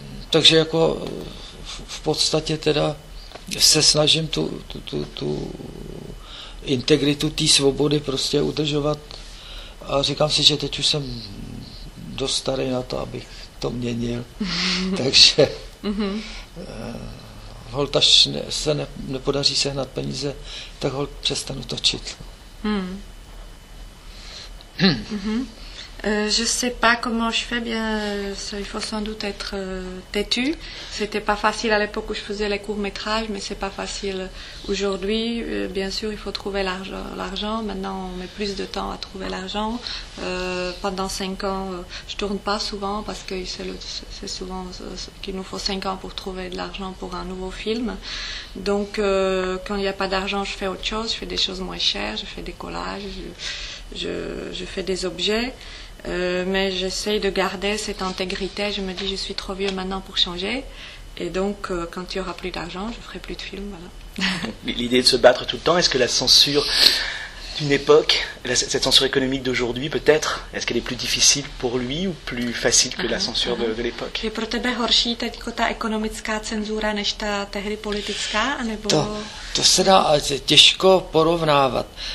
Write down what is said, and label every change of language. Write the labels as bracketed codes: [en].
[cs] Takže jako v podstatě teda se snažím tu integritu té svobody prostě udržovat a říkám si, že teď už jsem dost starý na to, abych to měnil. Takže hold, až se nepodaří sehnat peníze, tak hold, přestanu točit. [fr] Je sais pas comment je fais, bien il faut sans doute être têtu. C'était pas facile à l'époque où je faisais les courts-métrages, mais c'est pas facile aujourd'hui. Bien sûr, il faut trouver l'argent. Maintenant, on met plus de temps à trouver l'argent. Pendant 5 ans, je tourne pas souvent parce que c'est souvent qu'il nous faut 5 ans pour trouver de l'argent pour un nouveau film. Donc, quand il n'y a pas d'argent, je fais autre chose. Je fais des choses moins chères, je fais des collages. Je fais des objets, mais j'essaye de garder cette intégrité. Je me dis, je suis trop vieux maintenant pour changer. Et donc, quand il n'y aura plus d'argent, je ne ferai plus de films. Voilà. L'idée de se battre tout le temps, est-ce que la censure d'une époque, cette censure économique d'aujourd'hui peut-être, est-ce qu'elle est plus difficile pour lui ou plus facile que la censure de l'époque? [cs] Je pro tebe horší teď ta ekonomická cenzura než ta tehdy politická? Anebo... To se dá těžko porovnávat.